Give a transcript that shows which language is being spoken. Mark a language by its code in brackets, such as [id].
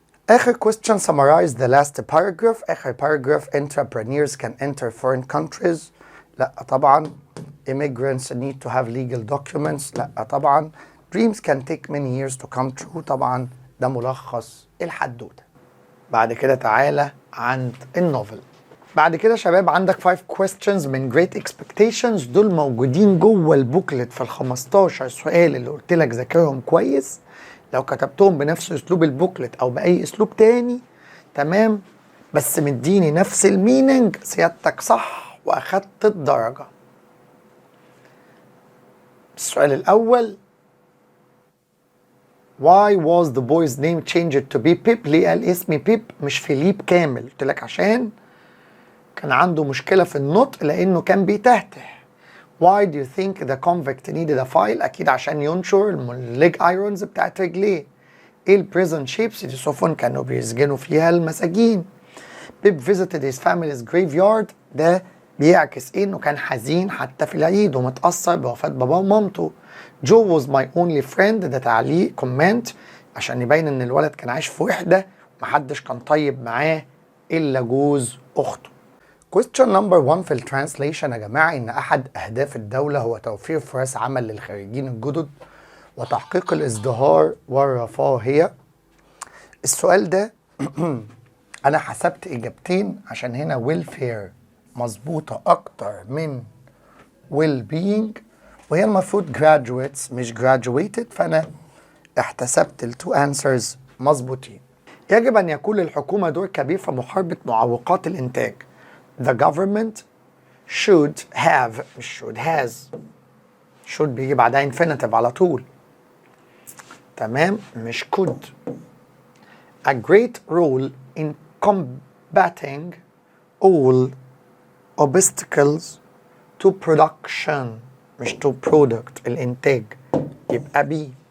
[en] آخر question summarize the last paragraph. آخر paragraph entrepreneurs can enter foreign countries، [ar] لا طبعا. [en] immigrants need to have legal documents، [ar] لا طبعا. [en] dreams can take many years to come true، [ar] طبعا ده ملخص الحدوتة. بعد كده تعالى عند النوفل. بعد كده شباب عندك 5 questions من Great Expectations، دول موجودين جوه البوكلت في ال 15 سؤال اللي قلت لك ذاكرهم كويس. لو كتبتهم بنفس اسلوب البوكلت او باي اسلوب تاني تمام، بس مديني نفس الميننج، سيادتك صح واخدت الدرجة. السؤال الأول [en] Why was the boy's name changed to be Pip؟ [ar] ليه قال اسمي بيب مش فيليب كامل؟ قلت لك عشان كان عنده مشكلة في النطق لأنه كان بيتهته. [en] Why do you think the convict needed a file؟ [ar] أكيد عشان ينشر الليج ايرونز بتاعت رجليه. إيه البريزون شيبس؟ دي سفن كانوا بيسجنوا فيها المساجين. [en] Pip visited his family's graveyard. [ar] ده بيعكس إيه؟ إنه كان حزين حتى في العيد ومتأثر بوفاة باباه ومامته. [en] Joe was my only friend. [ar] ده تعليق كومنت عشان يبين إن الولد كان عايش في وحدة ومحدش كان طيب معاه إلا جوز أخته. [en] Question number 1 [ar] في الترانسليشن يا جماعة إن أحد أهداف الدولة هو توفير فرص عمل للخريجين الجدد وتحقيق الازدهار والرفاهية. السؤال ده أنا حسبت إجابتين عشان هنا welfare مظبوطة أكتر من well-being وهي المفروض graduates مش graduated، فأنا احتسبت التو answers مظبوطين. يجب أن يكون للحكومة دور كبير في محاربة معوقات الإنتاج. [en] The government should have مش should has، should [ar] بيجي بعدها [en] infinitive [ar] على طول، تمام، [en] مش could. A great role in combating all obstacles to production مش to product الإنتاج، [ar] يبقى B.